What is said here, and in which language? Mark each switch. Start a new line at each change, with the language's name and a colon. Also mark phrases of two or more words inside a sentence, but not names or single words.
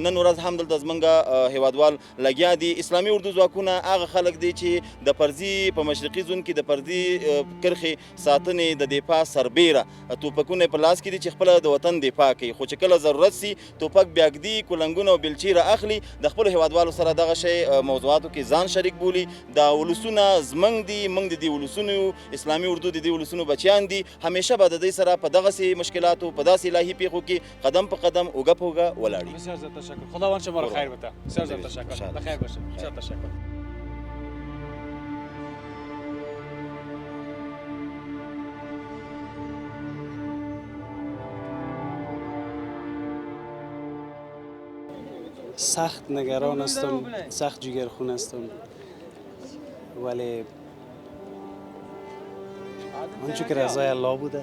Pashto: نن ورځ هم دلته زمونږ هیوادوال لګیا دي. اسلامي اردو ځواکونه هغه خلک دي چې د پرزي په مشرقي زون کې د پرزي کرښې ساتنې د دفاع سربیره توپکونه په لاس کې دي چې خپله د وطن دفاع کوي، خو چې کله ضرورت سي توپک بیا ږدي، کولنګونه او بیلچې را اخلي، د خپلو هیوادوالو سره دغه شی موضوعاتو کې ځان شریک بولي. دا ولسونه زمونږ دي، موږ د دې ولسونو یو، اسلامي اردو د دې ولسونو بچیان دي. همیشه به د دوی سره په دغسې مشکلاتو په داسې الهي پیښو کې قدم په قدم اوږه په اوږه ولاړ.
Persian: بسیار زیاد تشکر، خداوند شما را خیر بده. بسیار زیاد تشکر، بخیر باشه. بسیار تشکر. سخت نگران هستم، سخت جگرخون هستم، ولی آنچه که رضای الله بوده